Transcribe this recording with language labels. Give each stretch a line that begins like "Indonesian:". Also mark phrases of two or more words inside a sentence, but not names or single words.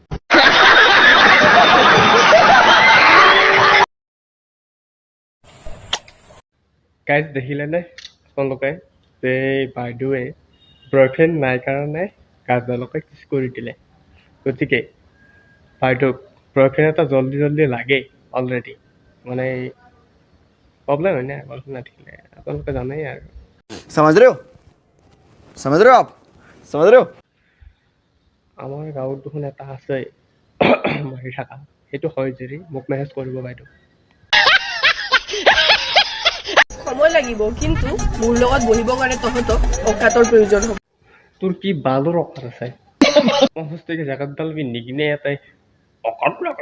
Assamese: গাইজ দেখিলেনে আপোনালোকে যে বাইদেৱে বয়ফ্ৰেণ্ড নাই কাৰণে গাৰ্লফ্ৰেণ্ডকে কিছ কৰি দিলে। গতিকে বাইদেউক বয়ফ্ৰেণ্ড এটা জল্দি লাগে অলৰেডি, মানে প্ৰব্লেম হয় না বয়ফ্ৰেণ্ড নাথাকিলে, আপোনালোকে জানেই আৰু।
Hindi: समझ रहे हो आप समझ रहे हो।
Assamese: আমাৰ গাঁৱত দেখোন এটা আছে মাৰি থকা, সেইটো হয় যদি মোক মেছেজ কৰিব বাইদেউ। সময় লাগিব, কিন্তু মোৰ লগত বহিবৰ কাৰণে তহঁতক অকাতৰ প্ৰয়োজন হ'ব। তোৰ কি বালৰ অকাত আছে? 50 টকীয়া জেকেটডাল পিন্ধি কিনে এটাই অকাত